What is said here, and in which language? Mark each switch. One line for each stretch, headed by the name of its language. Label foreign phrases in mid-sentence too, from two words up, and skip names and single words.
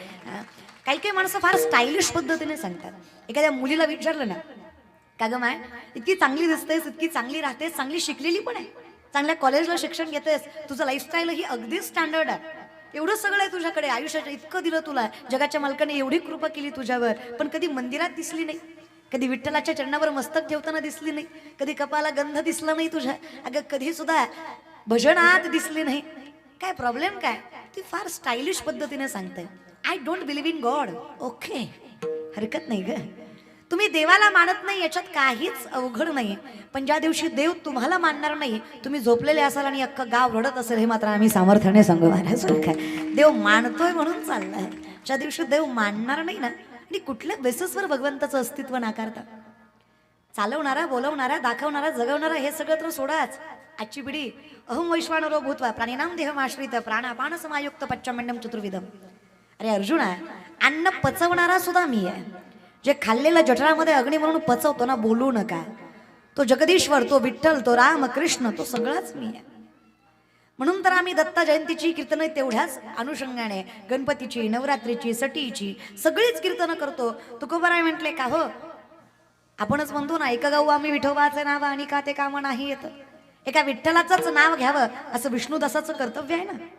Marathi: काही काही माणसं फार स्टायलिश पद्धतीने सांगतात. एखाद्या मुलीला विचारलं ना, का ग माय इतकी चांगली दिसतेस, इतकी चांगली राहतेस, चांगली शिकलेली पण आहे, चांगल्या कॉलेजला शिक्षण घेतेस, तुझं लाईफस्टाईल ही अगदी स्टँडर्ड आहे, एवढं सगळं आहे तुझ्याकडे, आयुष्याचं इतकं दिलं तुला, जगाच्या मालकाने एवढी कृपा केली तुझ्यावर, पण कधी मंदिरात दिसली नाही, कधी विठ्ठलाच्या चरणावर मस्तक ठेवताना दिसली नाही, कधी कपाला गंध दिसला नाही तुझ्या, अगं कधी सुद्धा भजनात दिसली नाही. काय प्रॉब्लेम काय. ती फार स्टायलिश पद्धतीने सांगते.
English: I don't believe in God.
Marathi: ओके, हरकत नाही ग. तुम्ही देवाला मानत नाही याच्यात काहीच अवघड नाही. पण ज्या दिवशी देव तुम्हाला मानणार नाही, तुम्ही झोपलेले असाल आणि अख्खं गाव रडत असेल, हे मात्र आम्ही सामर्थ्याने सांगू महाराज. काय देव मानतोय म्हणून चाललाय. ज्या दिवशी देव मानणार नाही ना, आणि कुठल्या बेसिसवर भगवंताचं अस्तित्व नाकारता. चालवणारा, बोलवणारा, दाखवणारा, जगवणारा हे सगळं तर सोडाच. आजची पिढी
Sanskrit: अहम वैश्वानरो भूत्वा प्राणिनाम देहमाश्रित प्राणापान समायुक्त पच्चमंडम चतुर्विधम.
Marathi: अरे अर्जुना, अन्न पचवणारा सुद्धा मी आहे. जे खाल्लेलं जठरामध्ये अग्नी म्हणून पचवतो ना, बोलू नका, तो जगदीश्वर, तो विठ्ठल, तो राम कृष्ण, तो सगळाच मी आहे. म्हणून तर आम्ही दत्त जयंतीची कीर्तनं तेवढ्याच अनुषंगाने, गणपतीची, नवरात्रीची, सटीची सगळीच कीर्तनं करतो. तुकोबाराय म्हटले का हो, आपणच म्हणतो ना, एका गाऊ आम्ही विठोबाचे नाव आणि का ते काम नाही येत. एका विठ्ठलाचंच नाव घ्यावं असं विष्णुदासाचं कर्तव्य आहे ना.